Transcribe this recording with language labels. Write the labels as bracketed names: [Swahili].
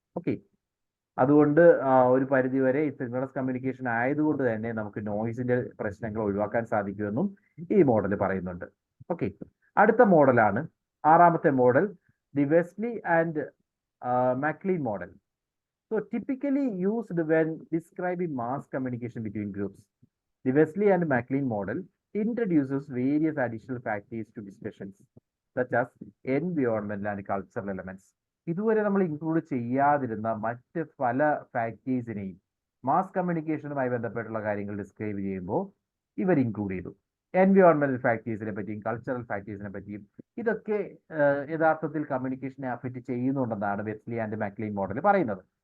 [Malayalam] Okay, അതുകൊണ്ട് ഒരു പരിധിവരെ ഈ സിങ്ക്രണസ് കമ്മ്യൂണിക്കേഷൻ ആയതുകൊണ്ട് തന്നെ നമുക്ക് നോയിസിന്റെ പ്രശ്നങ്ങൾ ഒഴിവാക്കാൻ സാധിക്കുമെന്നും ഈ മോഡൽ പറയുന്നുണ്ട്. ഓക്കെ, അടുത്ത മോഡലാണ് ആറാമത്തെ model, the Wesley and Maclean model. [English] So typically used when describing mass communication between groups. The Wesley and Maclean model introduces various additional factors to discussions, such as environmental and cultural elements. [Malayalam] ഇതുവരെ നമ്മൾ include ചെയ്യാതിരുന്ന മറ്റ് പല ഫാക്ടേഴ്സിനെയും mass കമ്മ്യൂണിക്കേഷനുമായി ബന്ധപ്പെട്ടുള്ള കാര്യങ്ങൾ describe ചെയ്യുമ്പോൾ ഇവർ include ചെയ്തു. എൻവയോൺമെന്റൽ ഫാക്ടേഴ്സിനെ പറ്റിയും കൾച്ചറൽ ഫാക്ടേഴ്സിനെ പറ്റിയും ഇതൊക്കെ യഥാർത്ഥത്തിൽ കമ്മ്യൂണിക്കേഷനെ അഫക്റ്റ് ചെയ്യുന്നുണ്ടെന്നാണ് വെസ്ലി ആൻഡ് മാക്ലീൻ മോഡൽ പറയുന്നത്.